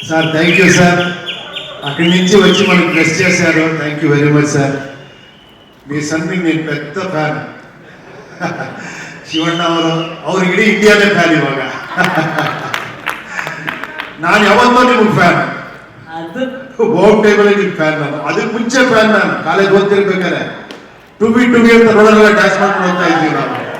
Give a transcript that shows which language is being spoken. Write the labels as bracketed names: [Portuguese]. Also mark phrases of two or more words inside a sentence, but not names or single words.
[English] thank you sir. [Telugu] అక్కడి నుంచి వచ్చి మనకు బ్లెస్ చేశారు. [English] thank you very much sir. [Telugu] మీ సన్నింగ్ నేను పెద్ద ఫ్యాన్. [Kannada] ಶಿವಣ್ಣ ಅವ್ರು ಇಡೀ ಇಂಡಿಯಾನೇ ಫ್ಯಾನ್ ಇವಾಗ. ನಾನು ಯಾವತ್ತೋ ನಿಮ್ಗೆ ಫ್ಯಾನ್, [English] boat table [Kannada] ನಿಮ್ ಫ್ಯಾನ್. ನಾನು ಅದಕ್ಕೆ ಮುಂಚೆ ಫ್ಯಾನ್. ನಾನು ಕಾಲೇಜ್ ಓದ್ತಿರ್ಬೇಕಾದ್ರೆ [English] to be [Kannada] ಅಂತ ರೋಡಲ್ಲೆಲ್ಲ ಡ್ಯಾನ್ಸ್ ಮಾಡ್ಕೊಂಡು ಹೋಗ್ತಾ ಇದ್ದೀವಿ ನಾವು.